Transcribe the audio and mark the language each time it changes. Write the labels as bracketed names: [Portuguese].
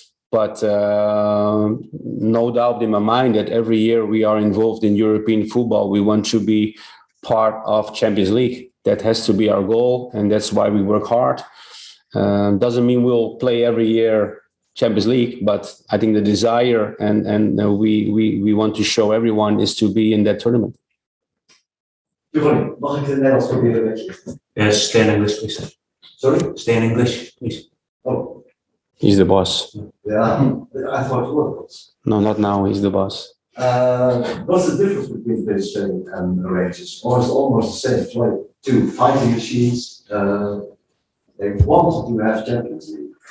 [English] But no doubt in my mind that every year we are involved in European football, we want to be part of Champions League. That has to be our goal, and that's why we work hard. Doesn't mean we'll play every year Champions League, but I think the desire and we want to show everyone is to be in that tournament. [Dutch] Giovanni, mag ik het Nederlands proberen met je? [English] Yes, stay in English, please. Sorry? Stay in English, please. Oh. He's the boss. Yeah, I thought you were the boss. No, not now. He's the boss. What's the difference between PSV and Rangers? Or is it almost the same? It's like two fighting machines. They want to have Champions League.